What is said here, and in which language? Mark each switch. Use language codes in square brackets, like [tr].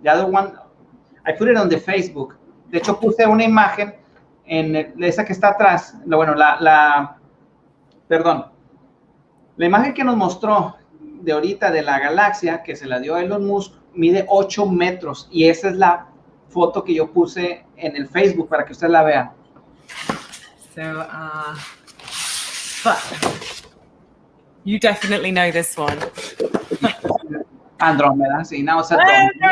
[en] The other one, I put it on the Facebook. [es] De hecho, puse una imagen en esa que está atrás. Bueno, perdón. La imagen que nos mostró de ahorita de la galaxia, que se la dio a Elon Musk, mide 8 metros. Y esa es la foto que yo puse en el Facebook para que ustedes la vean. [en] So, but you definitely know this one. [es] Andrómeda, sí, no, es Andrómeda.